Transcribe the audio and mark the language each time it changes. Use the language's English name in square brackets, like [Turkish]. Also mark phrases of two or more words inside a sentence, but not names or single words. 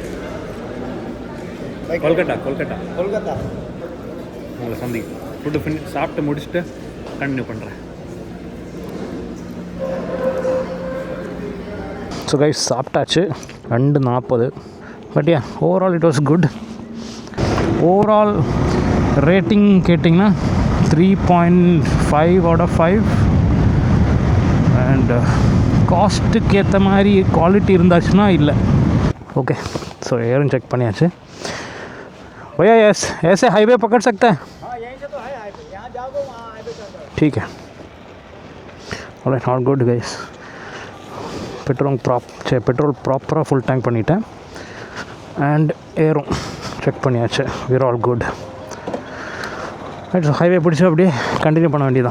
[Tamil] கொல்கட்டா உங்களை சந்திக்கும். ஃபுட்டு சாப்பிட்டு முடிச்சுட்டு கண்டினியூ பண்ணுறேன். [English] so guys, [Tamil] சாப்பிட்டாச்சு 2:40. [English] but yeah, overall it was good. overall rating கேட்டிங்கன்னா 3.5 out of 5. [Tamil] அண்ட் காஸ்ட்டுக்கு ஏற்ற மாதிரி குவாலிட்டி இருந்தாச்சுன்னா இல்லை. [English] okay, so air check பண்ணியாச்சு. [Hindi] भैया ऐसे हाईवे पकड़ सकते हैं? हाँ, यहीं से तो है हाईवे, यहाँ जाओगे वहाँ हाईवे चल रहा है. ठीक है, ऑलराइट, [English] not good guys. [Tamil] பெட்ரோல் ப்ராப்பராக ஃபுல் டேங்க் பண்ணிட்டேன். அண்ட் ஏரும் செக் பண்ணியாச்சு. [English] we're all good. [Tamil] ரைட், ஸோ ஹைவே பிடிச்சி அப்படியே கண்டினியூ பண்ண வேண்டியதான்.